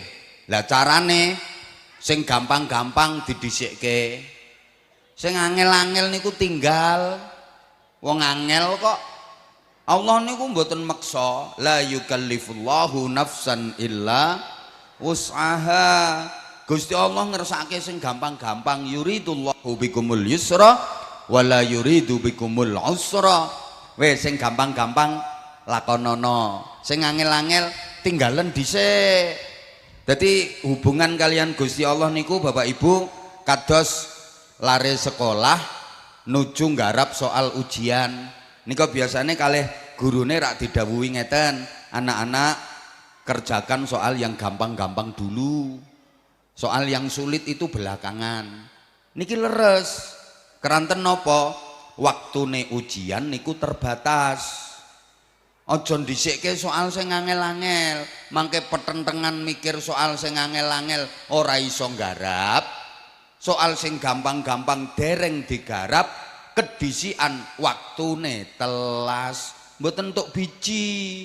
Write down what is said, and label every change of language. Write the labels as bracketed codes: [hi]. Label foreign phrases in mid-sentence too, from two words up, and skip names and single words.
[jv] Lah carane sing gampang-gampang didhisikke, sing angel-angel niku tinggal. Wong angel kok Allah niku mboten meksa, [ar] la yukallifullahu nafsan illa wus'aha. [jv] Gusti Allah ngersake sing gampang-gampang, [ar] yuridullahu bikumul yusra wala yuridu bikumul usra. [jv] Wis sing gampang-gampang lakonono, sing angel-angel tinggalen dhisik. Dadi hubungan kalian Gusti Allah niku Bapak Ibu kados lare sekolah nuju nggarap soal ujian. Nika biasanya kalih gurune rak didhawuhi ngeten, [id] anak-anak kerjakan soal yang gampang-gampang dulu, soal yang sulit itu belakangan. [jv] Niki leres keranten nopo waktune ujian niku terbatas. Aja ndhisikke soal sing angel-angel, mangke petentengan mikir soal sing angel-angel ora iso nggarap. Soal sing gampang-gampang dereng digarap, kedisian waktune telas, mboten entuk biji.